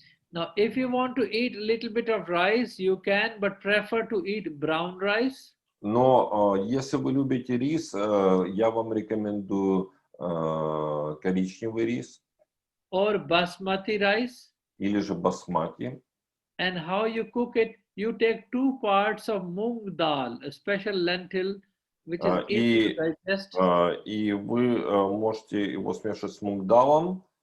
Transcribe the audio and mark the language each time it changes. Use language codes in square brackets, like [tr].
[en] Now, if you want to eat a little bit of rice, you can, but prefer to eat brown rice. [ru] Но если вы любите рис, я вам рекомендую коричневый рис [en] or basmati rice. [ru] или же басмати. [en] And how you cook it, you take 2 parts of mung dal, a special lentil, which is easy to digest. [ru] И вы можете его смешивать с мунгдалом.